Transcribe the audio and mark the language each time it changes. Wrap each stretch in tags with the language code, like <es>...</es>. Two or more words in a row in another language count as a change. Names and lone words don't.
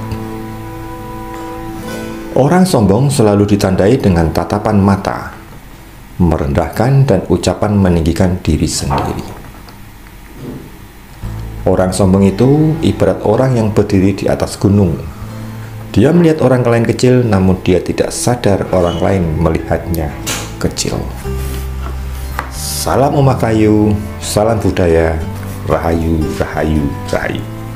<id>Orang sombong selalu ditandai dengan tatapan mata, merendahkan dan ucapan meninggikan diri sendiri. Orang sombong itu ibarat orang yang berdiri di atas gunung. Dia melihat orang lain kecil, namun dia tidak sadar orang lain melihatnya kecil. Salam Umat Kayu, salam budaya,</id> <jv>rahayu, rahayu, rahayu.</jv>